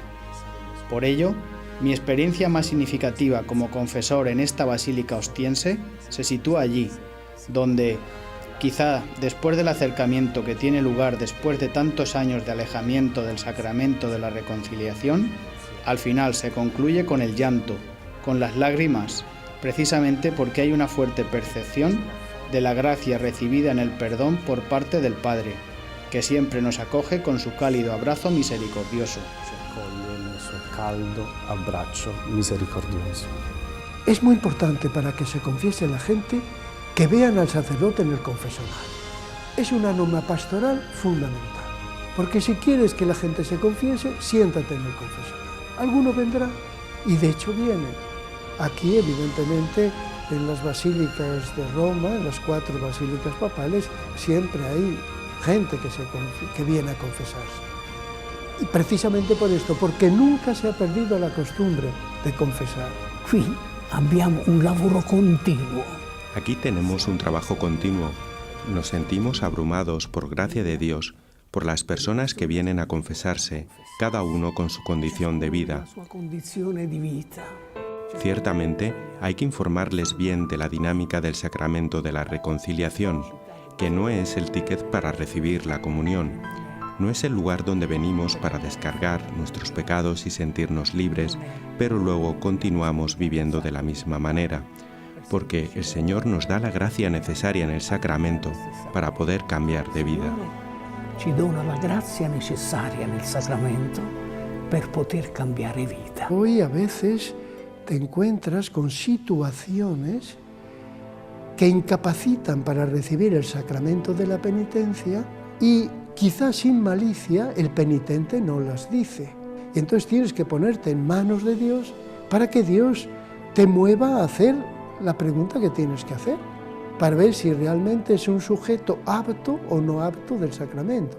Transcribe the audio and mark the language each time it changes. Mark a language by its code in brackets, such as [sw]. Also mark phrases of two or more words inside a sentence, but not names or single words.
[es] Por ello, mi experiencia más significativa como confesor en esta basílica ostiense se sitúa allí, donde, quizá después del acercamiento que tiene lugar después de tantos años de alejamiento del sacramento de la reconciliación, al final se concluye con el llanto, con las lágrimas, precisamente porque hay una fuerte percepción de la gracia recibida en el perdón por parte del Padre, que siempre nos acoge con su cálido abrazo misericordioso. [it] Caldo abbraccio misericordioso. [es] Es muy importante para que se confiese la gente que vean al sacerdote en el confesionario. Es una norma pastoral fundamental, porque si quieres que la gente se confiese, siéntate en el confesionario. Alguno vendrá, y de hecho viene. Aquí, evidentemente, en las basílicas de Roma, en las 4 basílicas papales, siempre hay gente que viene a confesarse. Y precisamente por esto, porque nunca se ha perdido la costumbre de confesar. [it] Qui abbiamo un lavoro continuo. [es] Aquí tenemos un trabajo continuo. Nos sentimos abrumados por gracia de Dios por las personas que vienen a confesarse, cada uno con su condición de vida. Ciertamente, hay que informarles bien de la dinámica del sacramento de la reconciliación, que no es el ticket para recibir la comunión. No es el lugar donde venimos para descargar nuestros pecados y sentirnos libres, pero luego continuamos viviendo de la misma manera, porque el Señor nos da la gracia necesaria en el sacramento para poder cambiar de vida. [it] Ci dona la grazia necessaria nel sacramento per poter cambiare vita. [es] Hoy a veces te encuentras con situaciones que incapacitan para recibir el sacramento de la penitencia y quizás sin malicia el penitente no las dice. Y entonces tienes que ponerte en manos de Dios para que Dios te mueva a hacer la pregunta que tienes que hacer, para ver si realmente es un sujeto apto o no apto del sacramento.